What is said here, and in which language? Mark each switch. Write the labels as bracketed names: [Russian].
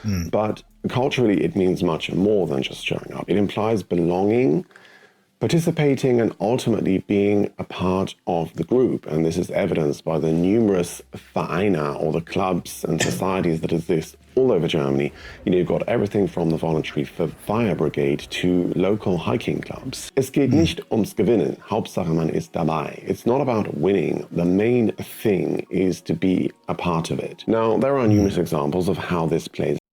[English] But culturally, it means much more than just showing up. It implies belonging, participating, and ultimately being a part of the group. And this is evidenced by the numerous Vereine, or the clubs and societies that exist all over Germany. You've got everything from the voluntary fire brigade to local hiking clubs. [German] Es geht nicht ums Gewinnen. Hauptsache man ist dabei. [English] It's not about winning. The main thing is to be a part of it. Now, there are numerous examples of how this plays.